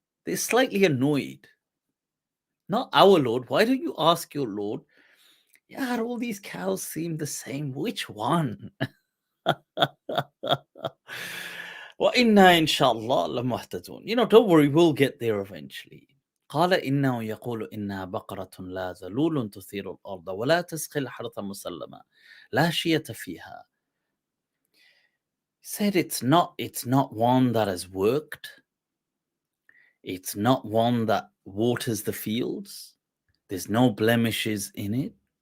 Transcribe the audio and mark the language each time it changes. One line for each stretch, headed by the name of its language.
English: They're slightly annoyed. Not our Lord. Why don't you ask your Lord? Yeah, all these cows seem the same. Which one?
Arabic: وَإِنَّا إِنْ شَاء اللَّهِ لَمُهْتَدُونَ.
English: Don't worry, we'll get there eventually.
Arabic: قال إنه يقول إنها بقرة لا ذلول تثير الأرض ولا تسقي الحرث مسلمة لا شية فيها.
English: Said it's not one that has worked. It's not one that waters the fields. There's no blemishes in it.